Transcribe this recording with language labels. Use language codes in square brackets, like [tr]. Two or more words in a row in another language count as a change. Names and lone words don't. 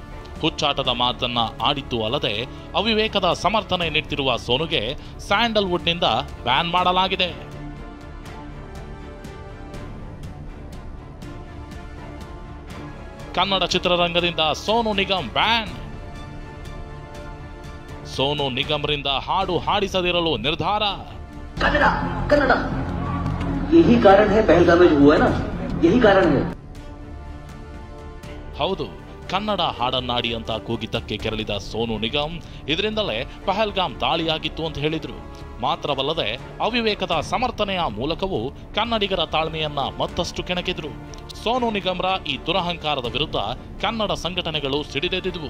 [kn] ಹುಚ್ಚಾಟದ ಮಾತನ್ನ ಆಡಿದ್ದು ಅಲ್ಲದೆ ಅವಿವೇಕದ ಸಮರ್ಥನೆ ನೀಡ್ತಿರುವ ಸೋನುಗೆ ಸ್ಯಾಂಡಲ್ವುಡ್ನಿಂದ ಬ್ಯಾನ್ ಮಾಡಲಾಗಿದೆ. ಕನ್ನಡ ಚಿತ್ರರಂಗದಿಂದ ಸೋನು ನಿಗಮ್ ಬ್ಯಾನ್. ಸೋನು ನಿಗಮ್ರಿಂದ ಹಾಡು ಹಾಡಿಸದಿರಲು ನಿರ್ಧಾರ. [hi] कन्नड़ यही कारण है पहलगाम में जो हुआ है ना, यही कारण है. [kn] ಹೌದು, ಕನ್ನಡ ಹಾಡನ್ನಾಡಿ ಅಂತ ಕೂಗಿದ್ದಕ್ಕೆ ಕೆರಳಿದ ಸೋನು ನಿಗಮ್ ಇದರಿಂದಲೇ ಪಹಲ್ಗಾಮ್ ದಾಳಿಯಾಗಿತ್ತು ಅಂತ ಹೇಳಿದ್ರು. ಮಾತ್ರವಲ್ಲದೆ ಅವಿವೇಕದ ಸಮರ್ಥನೆಯ ಮೂಲಕವೂ ಕನ್ನಡಿಗರ ತಾಳ್ಮೆಯನ್ನ ಮತ್ತಷ್ಟು ಕೆಣಕಿದ್ರು. ಸೋನು ನಿಗಮ್ರ ಈ ದುರಹಂಕಾರದ ವಿರುದ್ಧ ಕನ್ನಡ ಸಂಘಟನೆಗಳು ಸಿಡಿದೆದ್ದಿದ್ವು.